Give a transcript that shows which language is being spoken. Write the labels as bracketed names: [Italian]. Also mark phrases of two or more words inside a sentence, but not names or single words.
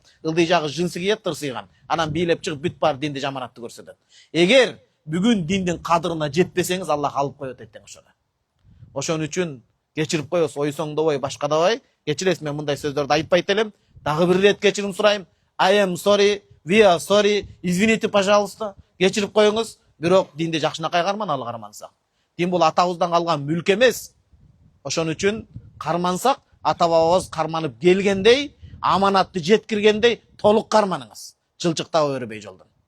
[Kyrgyz] Ылдый жагы жынсы кийет, тырсыйган. Анан бийлеп чыгып бүт бар динди жаманатты көрсөтөт. Эгер бүгүн диндин кадырына жетпесеңиз, Аллах алып коет эртең ошону. Ошон үчүн кечирип коебуз, ойсоңдобой, башкадабай. Кечиресиз, мен мындай сөздөрдү айтпайт элем. Дагы бир ирет кечирим сурайм. [English] I am sorry, we are sorry, [Russian] извините, пожалуйста. [Kyrgyz] Кечирип коюңуз, бирок динди жакшынакай карманалы кармансак. Дин бул атабыздан калган мүлк эмес. Ошон үчүн кармансак, ата-бабабыз карманып келгендей, аманатты жеткиргендей толук карманыңыз. Чылчыктап өрбөй жолдон.